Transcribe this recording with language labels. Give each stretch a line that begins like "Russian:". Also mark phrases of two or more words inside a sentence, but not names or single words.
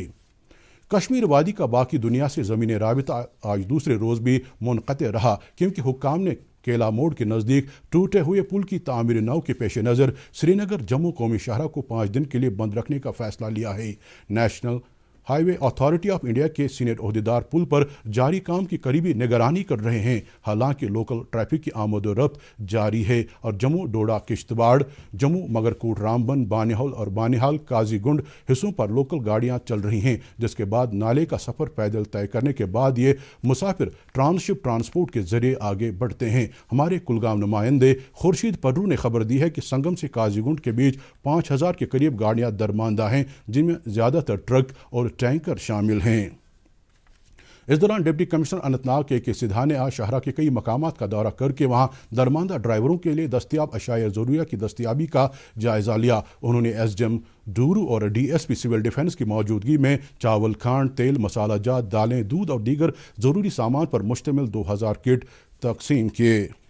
Urdu: کشمیر وادی کا باقی دنیا سے زمینی رابطہ آج دوسرے روز بھی منقطع رہا، کیونکہ حکام نے کیلا موڑ کے نزدیک ٹوٹے ہوئے پل کی تعمیر نو کے پیش نظر سری نگر جموں قومی شاہراہ کو 5 دن کے لیے بند رکھنے کا فیصلہ لیا ہے۔ نیشنل ہائی وے اتھارٹی آف انڈیا کے سینئر عہدیدار پل پر جاری کام کی قریبی نگرانی کر رہے ہیں، حالانکہ
English: local traffic
Urdu: کی آمد و رفت جاری ہے اور جموں ڈوڈا کشتواڑ، جموں مگرکوٹ رامبن، بانہال اور بانہال قاضی گنڈ حصوں پر لوکل گاڑیاں چل رہی ہیں، جس کے بعد نالے کا سفر پیدل طے کرنے کے بعد یہ مسافر
English: transship transport
Urdu: کے ذریعے آگے بڑھتے ہیں۔ ہمارے کلگام نمائندے خورشید پڈرو نے خبر دی ہے کہ سنگم سے قاضی گنڈ کے بیچ 5000 کے قریب گاڑیاں درماندہ ہیں، جن میں زیادہ تر ٹرک اور ٹینکر شامل ہیں۔ اس دوران ڈپٹی کمشنر اننت ناگ کے سدھا نے آج شاہراہ کے کئی مقامات کا دورہ کر کے وہاں درماندہ ڈرائیوروں کے لیے دستیاب اشیاء ضروریہ کی دستیابی کا جائزہ لیا۔ انہوں نے SDM ڈورو اور DSP سول ڈیفنس کی موجودگی میں چاول، کھانڈ، تیل، مسالہ جات، دالیں، دودھ اور دیگر ضروری سامان پر مشتمل 2000 کٹ تقسیم کیے۔